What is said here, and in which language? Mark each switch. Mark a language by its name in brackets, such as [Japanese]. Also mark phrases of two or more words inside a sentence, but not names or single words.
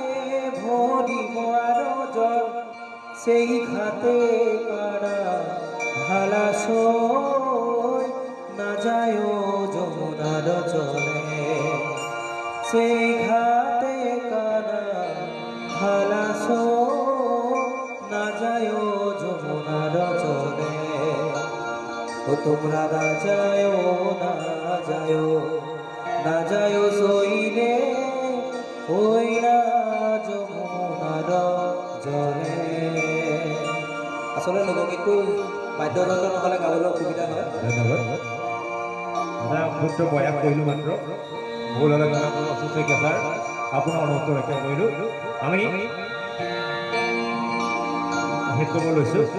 [Rangpuri] ভরিব আর জল সেই ঘাটে কারা ভালা সই না যায় যমুনার জলে সেই ঘাটে কারা ভালা সই না যায় যমুনার জলে ও তোমরা না যায় সইলে ওই না যমুনার জলে [Assamese] আচলতে লোকগীতটো বাদ্যযন্ত্ৰ নহ'লে গাবলৈ অসুবিধা হয় ধন্যবাদ এটা ক্ষুদ্ৰ প্ৰয়াস কৰিলোঁ মাত্ৰ ভুল হ'লে অশোক শইকীয়া ছাৰ আপোনাৰ অনুৰোধটো ৰক্ষা কৰিলোঁ আমি শেষ কৰিব লৈছোঁ